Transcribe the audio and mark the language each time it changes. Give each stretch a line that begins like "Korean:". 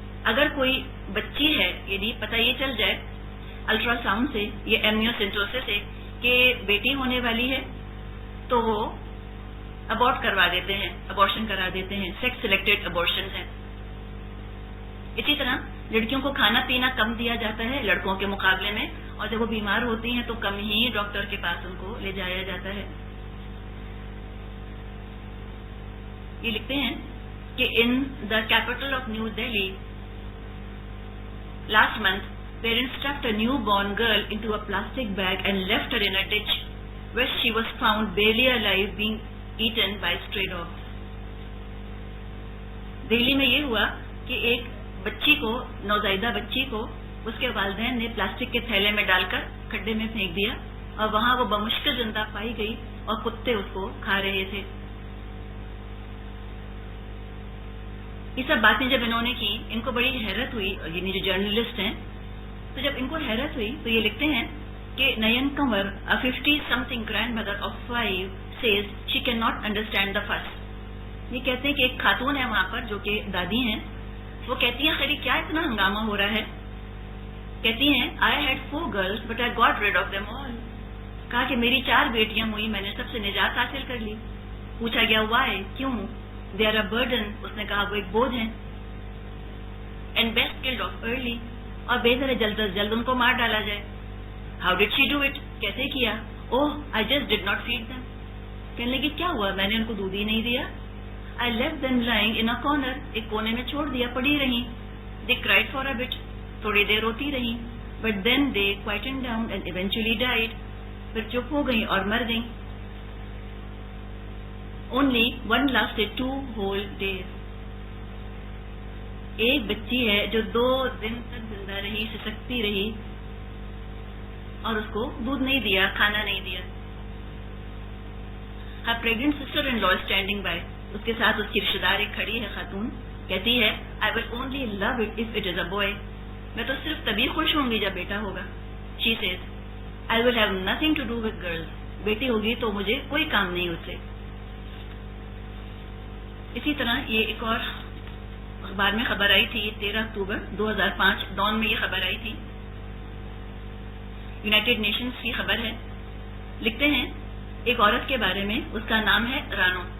Urdu: اگر کوئی بچی ہے یعنی پتہ یہ چل جائے الٹرا ساؤنڈ سے یا ایمنیوسینٹوسس سے کہ بیٹی ہونے والی ہے تو وہ ابورٹ کروا دیتے ہیں، ابورشن کرا دیتے ہیں. سیکس سلیکٹڈ ابورشن ہیں. اسی طرح لڑکیوں کو کھانا پینا کم دیا جاتا ہے لڑکوں کے مقابلے میں، اور جب وہ بیمار ہوتی ہیں تو کم ہی ڈاکٹر کے پاس ان کو لے جایا جاتا ہے. یہ لکھتے ہیں کہ
English: In the capital of New Delhi last month parents stuffed a newborn girl into a plastic bag and left her in a ditch where she was found barely alive being eaten by stray dogs.
Urdu: Delhi میں یہ ہوا کہ ایک بچی کو، نوزائیدہ بچی کو، اس کے والدین نے پلاسٹک کے تھیلے میں ڈال کر کھڈے میں پھینک دیا اور وہاں وہ بمشکل زندہ پائی گئی اور کتے اس کو کھا رہے تھے. یہ سب باتیں جب انہوں نے کی ان کو بڑی حیرت ہوئی، یعنی جو جرنلسٹ ہیں. تو جب ان کو حیرت ہوئی تو یہ لکھتے ہیں کہ نین کنور
English: a 50-something grandmother of 5 says she cannot understand the fuss.
Urdu: یہ کہتے ہیں کہ ایک خاتون ہے وہاں پر جو کہ دادی ہیں، وہ کہتی ہیں خیری کیا اتنا ہنگامہ ہو رہا ہے. کہتی ہیں
English: I had 4 girls but I got rid of them all.
Urdu: کہا کہ میری 4 بیٹیاں ہوئی، میں نے سب سے نجات حاصل کر لی. پوچھا گیا
English: why،
Urdu: کیوں؟
English: they are a burden.
Urdu: اس نے کہا وہ ایک بوجھ ہیں.
English: and best killed off early.
Urdu: اور بہتر ہے جلد از جلد ان کو مار ڈالا جائے.
English: how did she do it؟
Urdu: کیسے کیا؟
English: oh I just did not feed them.
Urdu: کہنے لگی کیا ہوا، میں نے ان کو دودھ ہی نہیں دیا.
English: I left them lying in a corner.
Urdu: ایک کونے میں چھوڑ دیا، پڑی رہی.
English: they cried for a bit.
Urdu: تھوڑی دیر روتی رہی.
English: but then they quietened down and eventually died.
Urdu: پھر چپ ہو گئی اور مر گئی.
English: only one lasted 2 whole days.
Urdu: ایک بچی ہے جو 2 دن تک زندہ رہی، سسکتی رہی اور اس کو دودھ نہیں دیا، کھانا نہیں دیا.
English: her pregnant sister-in-law is standing by.
Urdu: اس کے ساتھ اس کی رشتہ دار ایک کھڑی ہے خاتون، کہتی ہے
English: I will only love it if it is a boy.
Urdu: میں تو صرف تبھی خوش ہوں گی جب بیٹا ہوگا.
English: she says I will have nothing to do with girls.
Urdu: بیٹی ہوگی تو مجھے کوئی کام نہیں اس سے. اسی طرح یہ ایک اور اخبار میں خبر آئی تھی 13 اکتوبر 2005 ڈان میں یہ خبر آئی تھی. یونائٹڈ نیشنز کی خبر ہے. لکھتے ہیں ایک عورت کے بارے میں، اس کا نام ہے رانو.